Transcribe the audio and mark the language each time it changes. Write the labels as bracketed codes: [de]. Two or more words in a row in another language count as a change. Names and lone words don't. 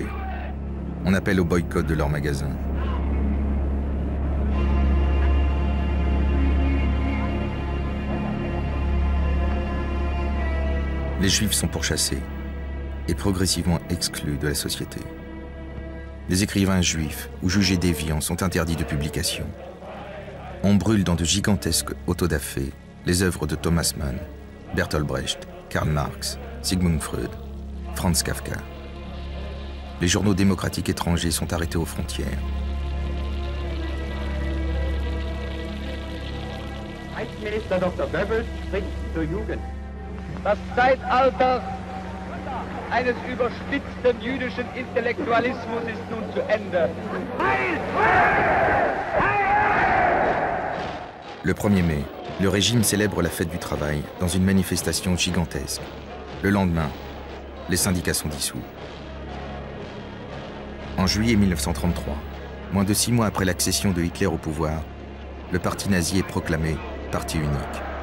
[fr] On appelle au boycott de leurs magasins. Les Juifs sont pourchassés et progressivement exclus de la société. Les écrivains juifs ou jugés déviants sont interdits de publication. On brûle dans de gigantesques autodafés les œuvres de Thomas Mann, Bertolt Brecht, Karl Marx, Sigmund Freud, Franz Kafka. Les journaux démocratiques étrangers sont arrêtés aux frontières. [de] Reichsminister Dr. Goebbels spricht zur Jugend. Das Zeitalter eines überspitzten jüdischen Intellektualismus ist nun zu Ende. [fr] Le 1er mai, le régime célèbre la fête du travail dans une manifestation gigantesque. Le lendemain, les syndicats sont dissous. En juillet 1933, moins de 6 mois après l'accession de Hitler au pouvoir, le parti nazi est proclamé parti unique.